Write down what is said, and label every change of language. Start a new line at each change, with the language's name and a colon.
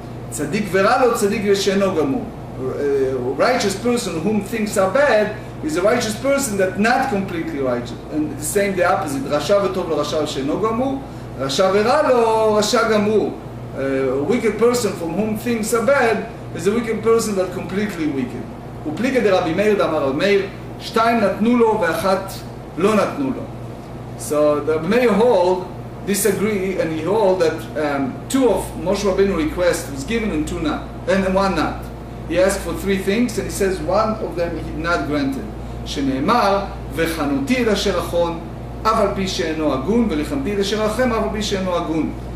Hebrew: Tzadik veralo, tzadik v'sheno gamur.
English: A righteous person whom things are bad is a righteous person that not completely righteous. And the same, the opposite.
Hebrew: Rasha v'tov lo rasha v'sheno gamur. Rasha veralo, rasha gamur.
English: A wicked person from whom things are bad is a wicked person that completely wicked.
Hebrew: ופליגה דרבי מאיר דאמר רבי מאיר, שתיים נתנו לו ואחת לא נתנו לו.
English: So the Meir hold disagree, and he hold that two of Moshe Rabbeinu requests was given and two not, and one not. He asked for three things, and he says one of them he not granted.
Hebrew: שנאמר, וחנותי את אשר אחון, אף על פי שאינו הגון, ולחמתי את אשר אחם, אף על פי שאינו הגון.